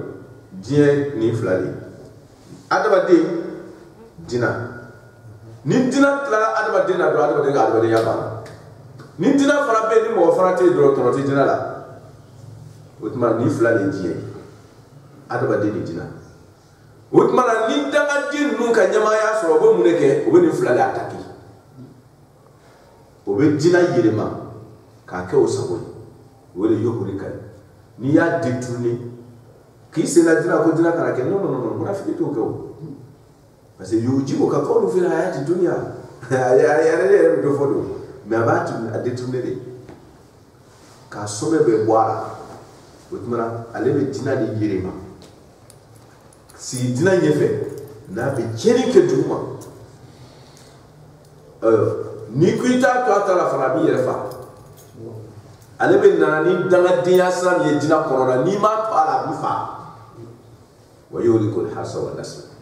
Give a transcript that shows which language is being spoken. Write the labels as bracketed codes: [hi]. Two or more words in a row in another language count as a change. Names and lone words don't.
[bm] diɲɛ ni fila de adamaden dina ni dina tilala adamaden na dɔrɔn adamaden ka adamadenya banna ni dina fana bɛ yen ni mɔgɔ fana tɛ yen dɔrɔn tɔnɔ tɛ dina la o tuma ni fila de ye diɲɛ adamaden ni dina o tuma na ni dangaden ninnu ka ɲɛmaaya sɔrɔ o bɛ mun de kɛ o bɛ nin fila de ataki o bɛ dina yɛlɛma k'a kɛ o sago ye o de ye o de ka ɲi n'i y'a détourné k'i senna dina ko dina kana kɛ [fr] non non non [bm] munafiki t'o kɛ o [fr] parce que [ar] يعجبك قوله في الحياة الدنيا [bm] a yɛrɛ bɛ dɔ fɔ don mais a b'a détourné de k'a somɛ bɛɛ bɔ a la o tuma na ale bɛ dina de yɛlɛma sigi dina ɲɛfɛ n'a bɛ tiɲɛni kɛ dugu ma ni ko i t'a to a ta la fana a b'i yɛrɛ faga ale bɛ nana ni dangadenya sira min ye dina kɔnɔna n'i m'a to a la a b'i faga [ar] ويهلك الحرث والنسل